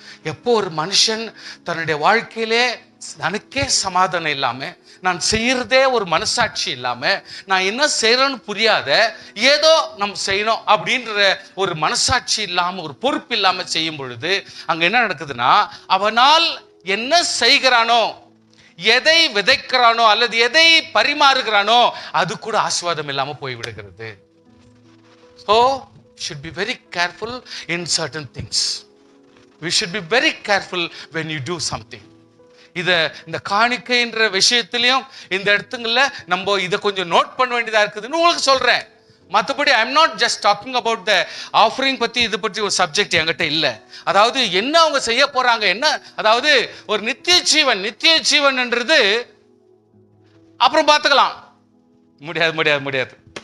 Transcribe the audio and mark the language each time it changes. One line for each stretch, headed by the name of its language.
Tamil: எப்போ ஒரு மனுஷன் தன்னுடைய வாழ்க்கையிலே தனக்கே சமாதானம் இல்லாம, நான் செய்யறதே ஒரு மனசாட்சி இல்லாம, நான் என்ன செய்யறேன்னு புரியாத, ஏதோ நம்ம செய்யணும் அப்படின்ற ஒரு மனசாட்சி இல்லாம, ஒரு பொறுப்பு இல்லாம செய்யும் பொழுது அங்க என்ன நடக்குதுன்னா, அவனால் என்ன செய்கிறானோ, எதை விதைக்கிறானோ அல்லது எதை பரிமாறுகிறானோ அது கூட ஆசீர்வாதம் இல்லாம போய்விடுகிறது.
English: So should be very careful in certain things. We should be very careful when you do something.
Tamil: இந்த காணிக்கைன்ற விஷயத்திலையும் இந்த இடத்துங்கள்ல நம்ம இதை கொஞ்சம் நோட் பண்ண வேண்டியதா இருக்குதுன்னு உங்களுக்கு சொல்றேன். மற்றபடி
English: I am not just talking about the offering
Tamil: பத்தி, இது பற்றி ஒரு சப்ஜெக்ட் என்கிட்ட இல்ல. அதாவது என்ன அவங்க செய்ய போறாங்க, என்ன, அதாவது ஒரு நித்திய ஜீவன்ன்றது அப்புறம் பார்த்துக்கலாம். முடியாது.